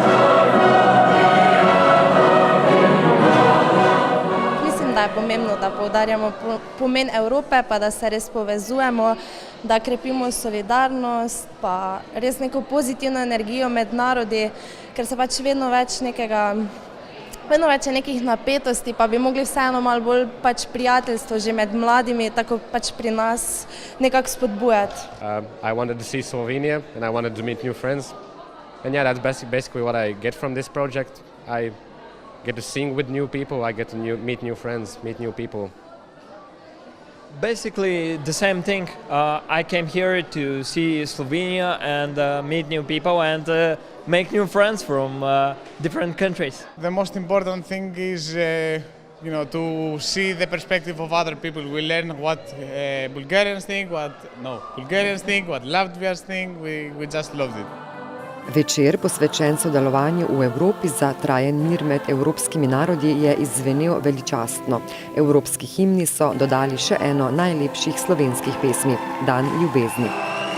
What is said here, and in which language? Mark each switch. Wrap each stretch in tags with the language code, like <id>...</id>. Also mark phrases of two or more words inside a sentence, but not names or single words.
<sl>Da je pomembno, da poudarjamo pomen Evrope, pa da se res povezujemo, da krepimo solidarnost, pa res neko pozitivno energijo med narodi, ker se pač vedno več je nekih napetosti, pa bi mogli vseeno malo bolj pač prijateljstvo že med mladimi, tako pač pri nas nekako spodbujati.</sl> <en>I wanted to see Slovenia and I wanted to meet new friends. And yeah, that's basically what I get from this project. I get to sing with new people, I get to meet new friends, meet new people. Basically the same thing. I came here to see Slovenia and meet new people and make new friends from different countries. The most important thing is to see the perspective of other people. We learn what Bulgarians think, what Latvians think. We just loved it.</en> <sl>Večer, posvečen sodelovanju v Evropi za trajen mir med evropskimi narodi, je izzvenel veličastno. Evropski himni so dodali še eno najlepših slovenskih pesmi, Dan ljubezni.</sl>